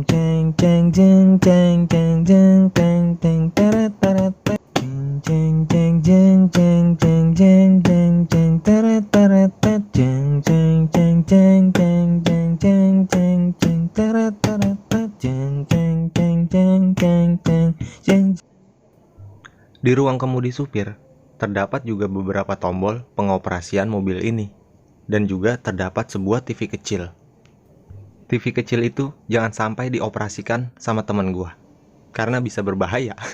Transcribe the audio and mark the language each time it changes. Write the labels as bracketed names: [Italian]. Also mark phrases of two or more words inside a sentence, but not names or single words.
[Indonesian] jeng jeng jeng jeng jeng jeng jeng jeng teret teret tet jeng jeng jeng jeng jeng jeng jeng jeng teret teret tet jeng jeng jeng jeng jeng jeng jeng jeng jeng teret teret tet jeng jeng jeng jeng jeng jeng jeng. Di ruang kemudi supir terdapat juga beberapa tombol pengoperasian mobil ini, dan juga terdapat sebuah TV kecil. TV kecil itu jangan sampai dioperasikan sama teman gua, karena bisa berbahaya.